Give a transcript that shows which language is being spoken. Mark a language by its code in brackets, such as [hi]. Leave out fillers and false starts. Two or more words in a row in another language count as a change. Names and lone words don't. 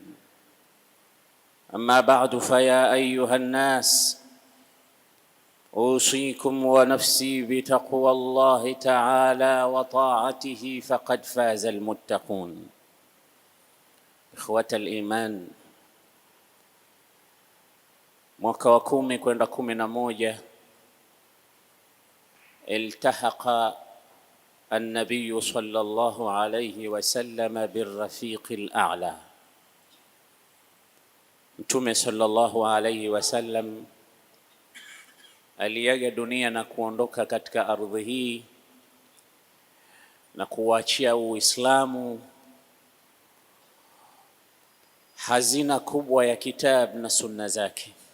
[ar] أما بعد، فيا أيها الناس، أوصيكم ونفسي بتقوى الله تعالى وطاعته فقد فاز المتقون. إخوة الإيمان، [sw] mwaka wa 10 kwenda 11 [ar] التحق النبي صلى الله عليه وسلم بالرفيق الأعلى. [sw] Mtume [ar] صلى الله عليه وسلم [sw] aliaga dunia na kuondoka katika ardhi hii na kuachia Uislamu hazina kubwa ya kitabu na sunna zake,